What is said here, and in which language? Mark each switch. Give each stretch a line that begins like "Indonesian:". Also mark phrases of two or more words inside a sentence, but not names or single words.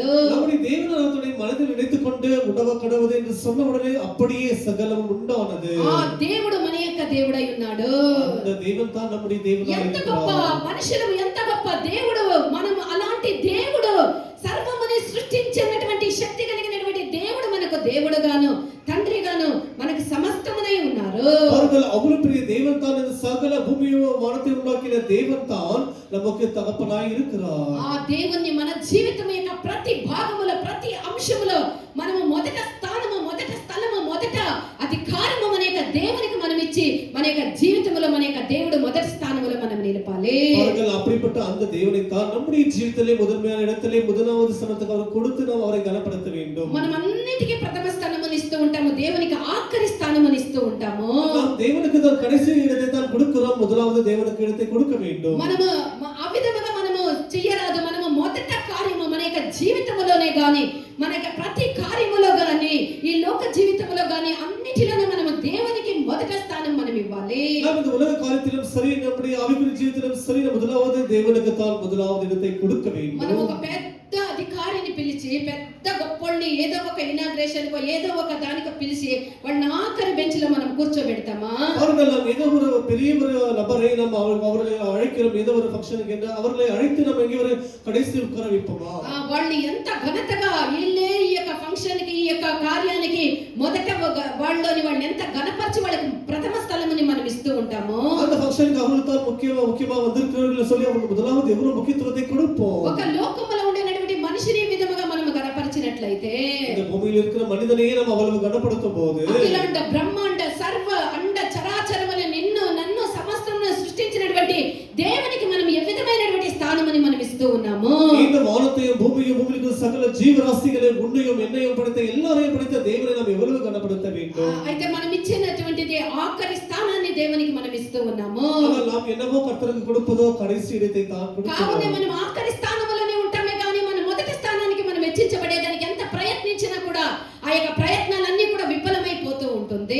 Tamil: நம்முடைய தேவனானவருடைய மனதில் நினைத்துக்கொண்டு உண்டவ கடவுது என்று சொன்ன உடனே அப்படியே சகலம் உண்டானது.
Telugu: ఆ దేవుడు మన యొక్క దేవుడై ఉన్నాడు.
Tamil: அந்த தேவன் தான் நம்முடைய தேவனாய்
Telugu: ఎంత గొప్ప మనుషులు, ఎంత గొప్ప దేవుడు. మనం అలాంటి దేవుడు సర్వముని సృష్టించినటువంటి శక్తి కలిగినటువంటి దేవుడు మనకు దేవుడుగాను తండ్రిగాను మనకు సమస్తమునై ఉన్నారు.
Tamil: அவர்கள் அவ்வளவு பெரிய தேவன் தான், இந்த சகல பூமியையும் வானத்தையும் உண்டாக்கின தேவன் தான் நமக்கு தகப்பனாய் இருக்கிறார்.
Telugu: ఆ దేవుని మన జీవితం యొక్క ప్రతి భాగములో ప్రతి అంశములో మనము మొదట స్థానము, మొదట స్థలము, మొదట అధికారము మన యొక్క దేవునికి మనం ఇచ్చి మన యొక్క జీవితంలో మన యొక్క దేవుడు మొదటి స్థానములో మనం నిలపాలి.
Tamil: அவர்கள் அப்படிப்பட்ட அந்த தேவனை தான் நம்முடைய జీవితంలో முதன்மையான இடத்திலே முதலாவது స్థానத்துக்கு அவர் கொடுத்து நாம் அவரை கனப்படுத்த வேண்டும்.
Telugu: మనం అన్నిటికీ ప్రథమ స్థానముని ఇస్తూ ఉంటాము, దేవునికి ఆఖరి స్థానముని ఇస్తూ ఉంటాము.
Tamil: நாம் தேவனுக்கு தான் கடைசி இடத்தை தான் கொடுக்கிறோம், முதலாவது தேவனுக்கு இடத்தை கொடுக்க வேண்டும்.
Telugu: మనము ఆ విధముగా మనము చేయరాదు. మనము మొదట కార్యము మన యొక్క జీవితంలోనే గాని మన యొక్క ప్రతి కార్యములో గాని ఈ లోక జీవితంలో గాని అన్నిటిలోనే మనము దేవునికి మొదట స్థానం మనం ఇవ్వాలి.
Tamil: நாம் இந்த உலக காரியத்திலும் சரி, நம்முடைய ஆவிக்குரிய ஜீவிதத்திலும் சரி, முதலாவது தேவனுக்கு தான் முதலாவது இடத்தை கொடுக்க வேண்டும்.
Telugu: మనం ఒక పెద్ద అధికారిని పిలిచి పెద్ద గొప్పల్ని ఏదో ఒక ఇనాగ్రేషన్ కో ఏదో ఒక దానికి పిలిచి వాళ్ళని ఆఖరి బెంచ్ లో మనం కూర్చోబెడతామా?
Tamil: அவர்கள் நாம் ஏதோ ஒரு பெரிய ஒரு நபரை நாம் அவர்களை அழைக்கிறோம், ஏதோ ஒரு ஃபங்க்ஷனுக்கு என்று அவர்களை அழைத்து நாம் எங்கே ஒரு கடைசி உட்கார வைப்போமா?
Telugu: వాళ్ళని ఎంత ఘనతగా వీళ్ళే ఈ యొక్క ఫంక్షన్ కి ఈ యొక్క కార్యానికి మొదట వాళ్ళని వాళ్ళని ఎంత ఘనపరిచి వాళ్ళకి ప్రథమ స్థలముని మనం ఇస్తూ ఉంటాము.
Tamil: அந்த ஃபங்க்ஷனுக்கு அவர்கள் தான் முக்கியமா வந்திருக்கிறார்கள் சொல்லி அவங்களுக்கு முதலாவது எவ்வளவு முக்கியத்துவத்தை கொடுப்போம்.
Telugu: ఒక లోకములో ఉండేటువంటి మనిషిని విధముగా మనం ఘనపరిచినట్లయితే
Tamil: இந்த பூமியில் இருக்கிற மனிதனையே நாம் அவ்வளவு கனப்படுத்தும் போது
Telugu: అఖిలాండ బ్రహ్మాండ సర్వ అండ చరాచరముల నిన్ను నన్ను సమస్తమును సృష్టించినటువంటి దేవునికి మనం ఏ విధమైనటువంటి స్థానముని మనం ఇస్తూ ఉన్నాము.
Tamil: இந்த வானத்தையும் பூமியையும் பூமியில் சகல ஜீவராசிகளையும் உன்னையும் என்னையும் படைத்த எல்லாரையும் படைத்த தேவனை நாம் எவ்வளவு கனப்படுத்த வேண்டும்.
Telugu: అయితే మనం ఇచ్చినటువంటిది ఆఖరి స్థానాన్ని దేవునికి మనం ఇస్తూ ఉన్నాము.
Tamil: நாம் என்னவோ கர்த்தருக்கு கொடுப்பதோ కடைసి இடத்தை தான் கொடுக்கிறோம்.
Telugu: కావున మనం ఆఖరి స్థానంలోనే ఉంటామే కానీ మన మొదటి స్థానానికి మనం వెచ్చించబడేదానికి ఎంత ప్రయత్నించినా కూడా ఆ యొక్క ప్రయత్నాలన్నీ కూడా విఫలమైపోతూ ఉంటుంది.